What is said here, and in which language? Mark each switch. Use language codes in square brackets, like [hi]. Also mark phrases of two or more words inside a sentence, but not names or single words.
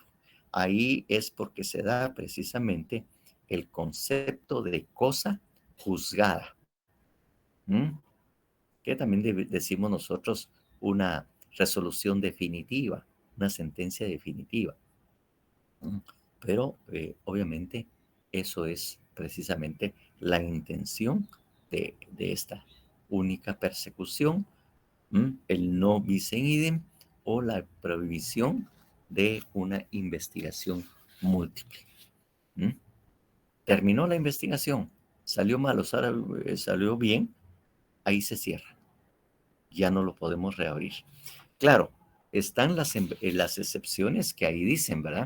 [es] Ahí es porque se da precisamente el concepto de cosa juzgada, que también decimos nosotros una resolución definitiva, una sentencia definitiva. Pero obviamente eso es precisamente la intención de esta única persecución, el [la] no bis in idem [es] o la prohibición de una investigación múltiple. Terminó la investigación, salió mal o salió bien, ahí se cierra. Ya no lo podemos reabrir. Claro, están las excepciones que ahí dicen, ¿verdad?